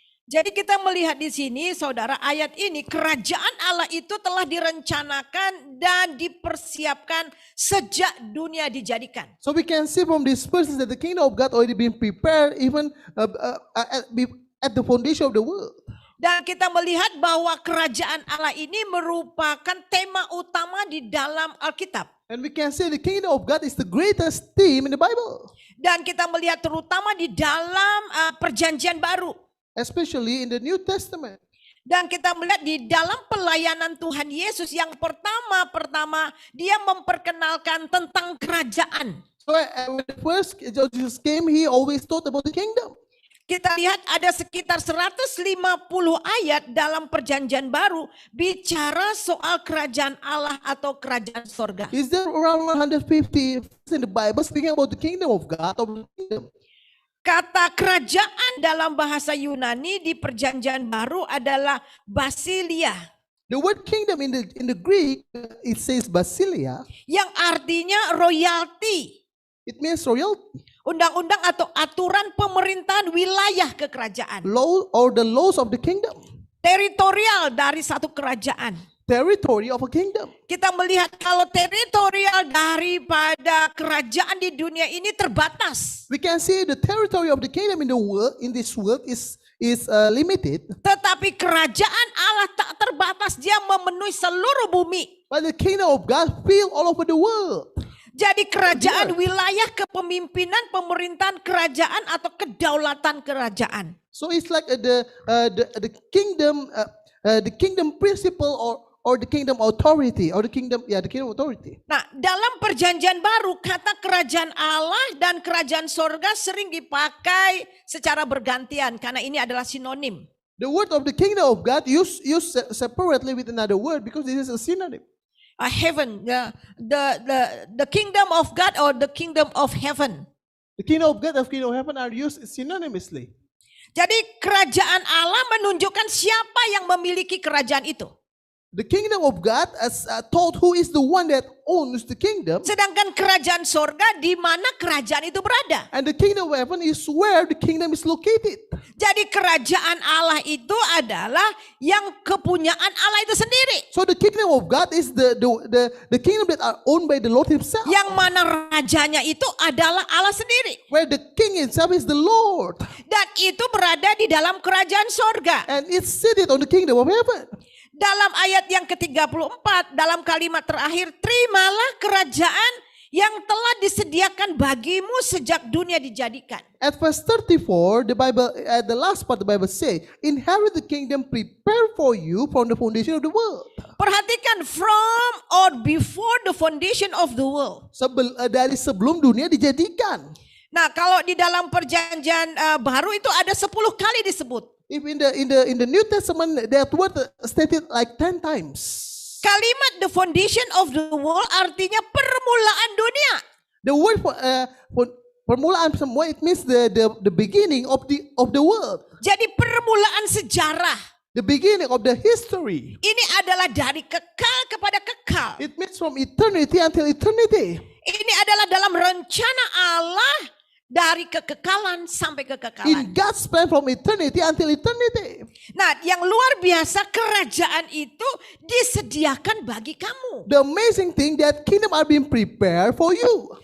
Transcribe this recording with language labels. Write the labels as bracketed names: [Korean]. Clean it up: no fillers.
[Indonesian] Jadi kita melihat di sini saudara ayat ini kerajaan Allah itu telah direncanakan dan dipersiapkan sejak dunia dijadikan. [English] So we can see from these verses that the kingdom of God already been prepared even at the foundation of the world. [Indonesian] Dan kita melihat bahwa kerajaan Allah ini merupakan tema utama di dalam Alkitab. [English] And we can say the kingdom of God is the greatest theme in the Bible. [Indonesian] Dan kita melihat terutama di dalam perjanjian baru. [English] Especially in the New Testament. [Indonesian] Dan kita melihat di dalam pelayanan Tuhan Yesus yang pertama dia memperkenalkan tentang kerajaan. [English] So when the first Jesus came, he always taught about the kingdom. [Indonesian] Kita lihat ada sekitar 150 ayat dalam perjanjian baru bicara soal kerajaan Allah atau kerajaan sorga. [English] Is there around 150 in the Bible speaking about the kingdom of God or the kingdom? [Indonesian] Kata kerajaan dalam bahasa Yunani di perjanjian baru adalah basilia. [English] The word kingdom in the Greek, it says basilia. [Indonesian] Yang artinya royalty. [English] It means royalty. [Indonesian] Undang-undang atau aturan pemerintahan wilayah kekerajaan. [English] Law or the laws of the kingdom. [Indonesian] Teritorial dari satu kerajaan. [English] Territory of a kingdom. [Indonesian] Kita melihat kalau teritorial daripada kerajaan di dunia ini terbatas. [English] We can see the territory of the kingdom in the world, in this world is limited. [Indonesian] Tetapi kerajaan Allah tak terbatas, dia memenuhi seluruh bumi. [English] But the kingdom of God fill all over the world. [Indonesian] Jadi kerajaan wilayah kepemimpinan pemerintahan kerajaan atau kedaulatan kerajaan. [English] So it's like the kingdom principle or the kingdom authority or the kingdom authority. [Indonesian] Nah, dalam perjanjian baru kata kerajaan Allah dan kerajaan sorga sering dipakai secara bergantian karena ini adalah sinonim. [English] The word of the kingdom of God used separately with another word because this is a synonym. Heaven, the kingdom of God or the kingdom of heaven. The kingdom of God and kingdom of heaven are used synonymously. [Indonesian] Jadi kerajaan Allah menunjukkan siapa yang memiliki kerajaan itu. [English] The kingdom of God as told who is the one that owns the kingdom. [Indonesian] Sedangkan kerajaan sorga di mana kerajaan itu berada. [English] And the kingdom of heaven is where the kingdom is located. [Indonesian] Jadi kerajaan Allah itu adalah yang kepunyaan Allah itu sendiri. [English] So the kingdom of God is the kingdom that are owned by the Lord himself. [Indonesian] Yang mana rajanya itu adalah Allah sendiri. [English] Where the king himself is the Lord. [Indonesian] Dan itu berada di dalam kerajaan sorga. [English] And it's seated on the kingdom of heaven. [Indonesian] Dalam ayat yang ke-34, dalam kalimat terakhir, terimalah kerajaan yang telah disediakan bagimu sejak dunia dijadikan. [English] At verse 34, the Bible, at the last part, the Bible say, inherit the kingdom prepared for you from the foundation of the world. [Indonesian] Perhatikan, [English] from or before the foundation of the world. [Indonesian] Dari sebelum dunia dijadikan. Nah, kalau di dalam perjanjian baru itu ada 10 kali disebut. [English] If in the New Testament that word stated like 10 times. [Indonesian] Kalimat [English] the foundation of the world [Indonesian] artinya permulaan dunia. [English] The word for [Indonesian] permulaan semua, [English] it means the beginning of the world. [Indonesian] Jadi permulaan sejarah. [English] The beginning of the history. [Indonesian] Ini adalah dari kekal kepada kekal. [English] It means from eternity until eternity. [Indonesian] Ini adalah dalam rencana Allah dari kekekalan sampai kekekalan. [English] In God's plan from eternity until eternity. [Indonesian] Nah, yang luar biasa kerajaan itu disediakan bagi kamu. [English] The amazing thing that kingdom are being prepared for you.